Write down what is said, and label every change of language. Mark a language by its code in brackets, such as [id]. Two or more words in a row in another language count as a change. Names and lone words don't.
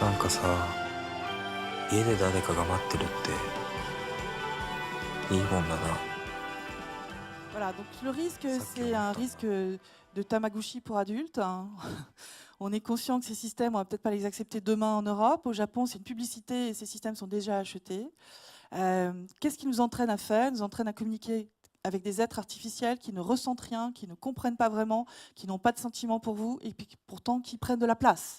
[ja] さ、家で誰かが待ってるっていいもんだな。 [fr] Voilà, donc le risque, c'est un risque de Tamagotchi pour adultes, hein. On est conscient que ces systèmes, on ne va peut-être pas les accepter demain en Europe. Au Japon, c'est une publicité et ces systèmes sont déjà achetés. Qu'est-ce qui nous entraîne à faire? Nous entraîne à communiquer avec des êtres artificiels qui ne ressentent rien, qui ne comprennent pas vraiment, qui n'ont pas de sentiments pour vous, et puis pourtant qui prennent de la place.